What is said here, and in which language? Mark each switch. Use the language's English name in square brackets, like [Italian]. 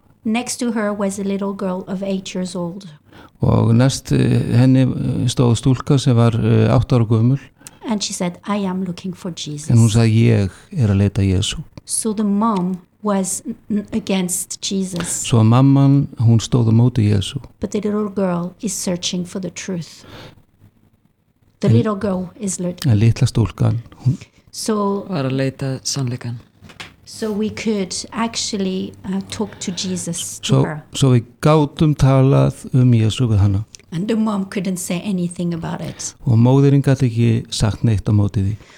[English] Next to her was a little girl of 8 years old. [Icelandic] Og næst henni stóð stúlka sem var 8 ára gömul. [English] And she said I am looking for Jesus. [Icelandic] En hún sagði ég að leita að Jesú. [English] So the mom was against Jesus. [Icelandic] Svo mamman, hún stóð á móti Jesú. [English] But the little girl is searching for the truth. The little girl is looking. [Icelandic] Litla stúlkan. [English] So [Icelandic] var að leita sannleikan. [English] So we could actually talk to Jesus to her. [Icelandic] So við gátum talað Jesú við hana. [English] And the mom couldn't say anything about it. [Icelandic] Og móðirin gat ekki sagt neitt á móti því.